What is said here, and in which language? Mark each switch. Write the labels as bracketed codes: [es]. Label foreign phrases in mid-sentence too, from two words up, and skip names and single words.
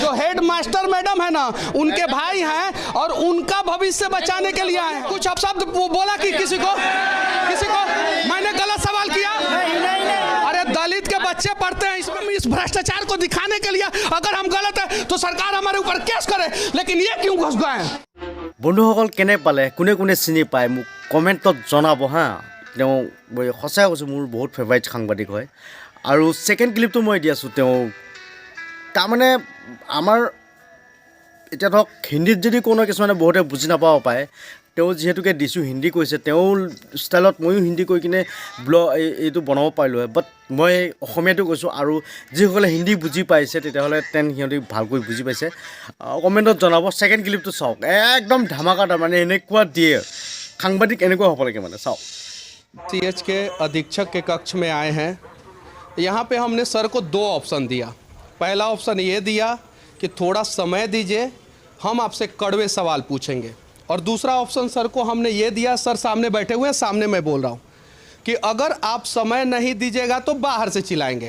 [hi] जो हेड मास्टर मैडम है ना, उनके भाई हैं और उनका भविष्य बचाने के लिए आए हैं। कुछ अपशब्द बोला कि किसी को मैंने गलत सवाल किया? अरे दलित के बच्चे पढ़ते हैं, इसमें इस भ्रष्टाचार को दिखाने के लिए अगर हम गलत है तो सरकार हमारे ऊपर केस करे, लेकिन ये क्यों घुस गए हैं? [as] বন্ধুসকল কেনে পালে, কোনে কোনে চিনি পায় মোক কমেণ্টত জনাব হা। তেওঁ সঁচাই কৈছোঁ মোৰ বহুত ফেভাৰিট সাংবাদিক হয়। আৰু ছেকেণ্ড ক্লিপটো মই দি আছোঁ। তেওঁ তাৰমানে আমাৰ এতিয়া ধৰক হিন্দীত যদি কোনো কিছুমানে বহুতে বুজি নাপাব পাৰে, তেওঁ যিহেতুকে দিছোঁ হিন্দী কৈছে, তেওঁৰ ষ্টাইলত ময়ো হিন্দী কৈ কিনে এইটো বনাব পাৰিলোঁ হয়, বাট মই অসমীয়াটো কৈছোঁ। আৰু যিসকলে হিন্দী বুজি পাইছে তেতিয়াহ'লে সিহঁতি ভালকৈ বুজি পাইছে, কমেণ্টত জনাব। ছেকেণ্ড ক্লিপটো চাওক, একদম ধামাকাদাৰ, মানে এনেকুৱা দিয়ে সাংবাদিক এনেকুৱা হ'ব লাগে মানে। চাওক। [hi] CH के अधीक्षक के कक्ष में आए हैं। यहाँ पे हमने सर को 2 ऑप्शन दिया। पहला ऑप्शन ये दिया कि थोड़ा समय दीजिए, हम आपसे कड़वे सवाल पूछेंगे, और दूसरा ऑप्शन सर को हमने ये दिया, सर सामने बैठे हुए हैं, सामने मैं बोल रहा हूँ, कि अगर आप समय नहीं दीजिएगा तो बाहर से चिल्लाएंगे।